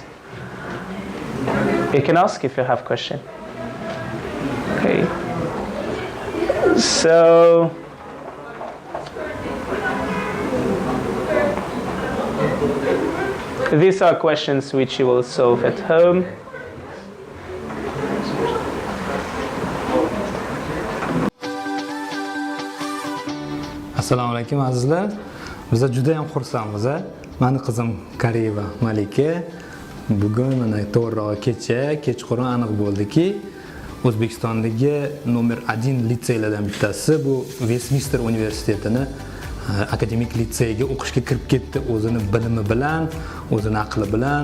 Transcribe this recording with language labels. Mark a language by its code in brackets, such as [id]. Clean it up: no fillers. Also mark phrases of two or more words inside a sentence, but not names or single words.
[en] You can ask if you have question. Okay. So, these are questions which you will solve at home. [uz] Assalomu alaykum azizlar. Biz juda ham xursandmiz. Meni qizim Kariyeva Malika bugun mana to'g'rirog'i kechqurun aniq bo'ldiki, O'zbekistondagi nomer 1 litseylardan bittasi bu Vestminster universitetini akademik litseyga o'qishga kirib ketdi, o'zini bilimi bilan, o'zini aqli bilan.